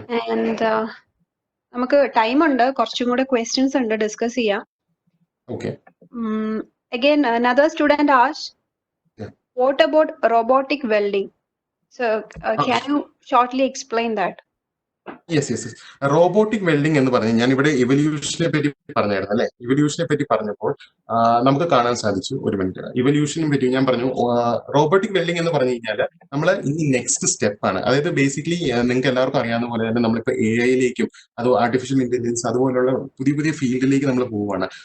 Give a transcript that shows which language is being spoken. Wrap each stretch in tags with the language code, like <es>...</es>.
<ml>And നമുക്ക് time ഉണ്ട്, കുറച്ചും കൂടെ ക്വസ്റ്റ്യൻസ് ഉണ്ട്, ഡിസ്കസ് ചെയ്യാം. Okay.</ml> <en>Again, another student asked, what about robotic welding? So can you shortly explain that? Yes.</en> <ml>Robotic welding എന്ന് പറഞ്ഞാൽ ഞാൻ ഇവിടെ ഇവല്യൂഷനെ പറ്റി പറഞ്ഞായിരുന്നു അല്ലെ. ഇവല്യൂഷനെ പറ്റി പറഞ്ഞപ്പോൾ നമുക്ക് കാണാൻ സാധിച്ചു. ഒരു മിനിറ്റ്, ഇവല്യൂഷനെ പറ്റി ഞാൻ പറഞ്ഞു. റോബോട്ടിക് വെൽഡിംഗ് എന്ന് പറഞ്ഞു കഴിഞ്ഞാൽ നമ്മൾ ഇനി നെക്സ്റ്റ് സ്റ്റെപ്പ് ആണ്. അതായത് ബേസിക്കലി നിങ്ങൾക്ക് എല്ലാവർക്കും അറിയാവുന്ന പോലെ തന്നെ നമ്മളിപ്പോൾ AI അത് ആർട്ടിഫിഷ്യൽ ഇന്റലിജൻസ് അതുപോലുള്ള പുതിയ ഫീൽഡിലേക്ക് നമ്മൾ പോവുകയാണ്.</ml>